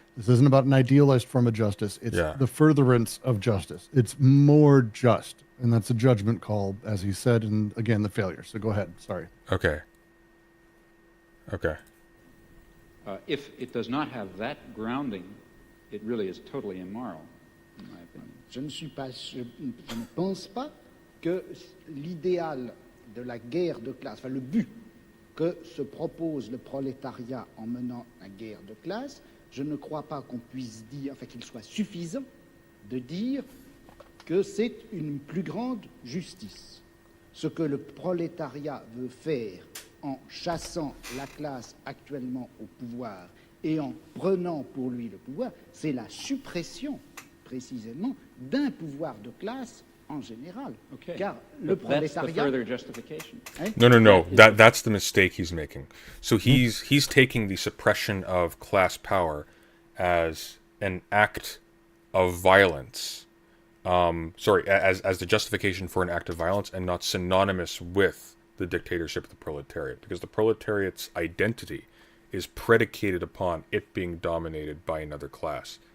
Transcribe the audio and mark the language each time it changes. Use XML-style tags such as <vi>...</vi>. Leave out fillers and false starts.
<en>This isn't about an idealized form of justice. It's the furtherance of justice. It's more just. And that's a judgment call, as he said, and again, the failure. So go ahead. Sorry. Okay. If it does not have that grounding, it really is totally immoral, in my opinion.</en> <fr>Je ne pense pas que l'idéal de la guerre de classe, enfin le but que se propose le prolétariat en menant la guerre de classe, je ne crois pas qu'on puisse dire, enfin qu'il soit suffisant de dire que c'est une plus grande justice. Ce que le prolétariat veut faire en chassant la classe actuellement au pouvoir et en prenant pour lui le pouvoir, c'est la suppression, précisément, d'un pouvoir de classe en général.</fr> <en>Okay.</en> <fr>Car le</fr> <en>But that's the</en> <fr>prolétariat...</fr> <en>further justification.</en> <fr>Hein?</fr> <en>No. That's the mistake he's making. So he's taking the suppression of class power as an act of violence. As the justification for an act of violence, and not synonymous with the dictatorship of the proletariat, because the proletariat's identity is predicated upon it being dominated by another class.</en>